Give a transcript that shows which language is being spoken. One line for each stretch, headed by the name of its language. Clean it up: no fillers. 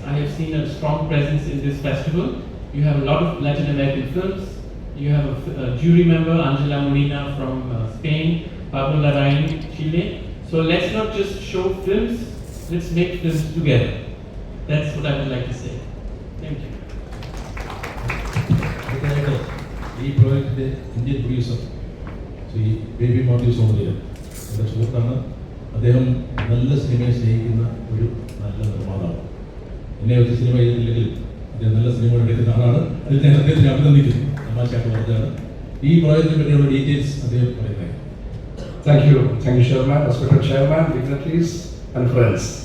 English: I have seen a strong presence in this festival. You have a lot of Latin American films. You have a jury member, Angela Molina from Spain, Pablo Larraín, Chile. So let's not just show films, let's make films together. That's what I would like to say. Thank you.
Malayalam: അടുത്തതായിട്ട് ഈ പ്രോജക്റ്റിന്റെ Indian producer Shri baby Mathew സോമതീര എൻ്റെ സുഹൃത്താണ്. അദ്ദേഹം നല്ല സിനിമയെ സ്നേഹിക്കുന്ന ഒരു നല്ല നിർമ്മാതാവാണ്. എന്നെ വെച്ച് സിനിമ ചെയ്തിട്ടില്ലെങ്കിൽ അദ്ദേഹം നല്ല സിനിമകൾ എടുക്കുന്ന ആളാണ്. അതിൽ ഞാൻ അദ്ദേഹത്തിന് അഭിനന്ദിക്കുന്നു. തമാശയായിട്ട് പറഞ്ഞതാണ്. ഈ പ്രോജക്റ്റിനെ പറ്റിയുള്ള ഡീറ്റെയിൽസ് അദ്ദേഹം പറയുന്നത്.
English: Thank you, Chairman, respected Chairman, dignitaries, and friends.